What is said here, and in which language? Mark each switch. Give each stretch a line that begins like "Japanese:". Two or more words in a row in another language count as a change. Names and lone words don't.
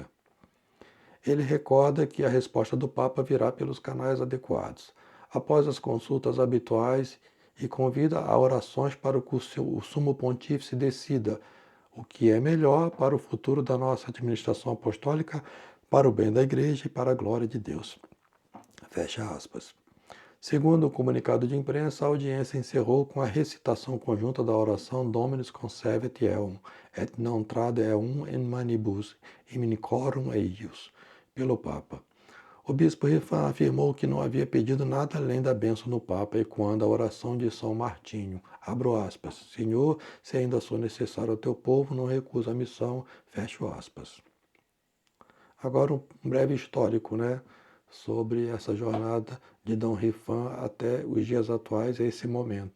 Portuguese: Ele recorda que a resposta do Papa virá pelos canais adequados, após as consultas habituais, e convida a orações para que o Sumo Pontífice decida o que é melhor para o futuro da nossa administração apostólica, para o bem da Igreja e para a glória de Deus. Fecha aspas. Segundo o comunicado de imprensa, a audiência encerrou com a recitação conjunta da oração
Latin: Dominus Conservet Eum, et non trade eum in manibus, iminicorum eius,
Portuguese: pelo Papa. O bispo Rifan afirmou que não havia pedido nada além da bênção do Papa, ecoando a oração de São Martinho. Abro aspas. Senhor, se ainda sou necessário ao teu povo, não recusa a missão. Fecho aspas. Agora um breve histórico, sobre essa jornada de Dom Rifan até os dias atuais, a esse momento.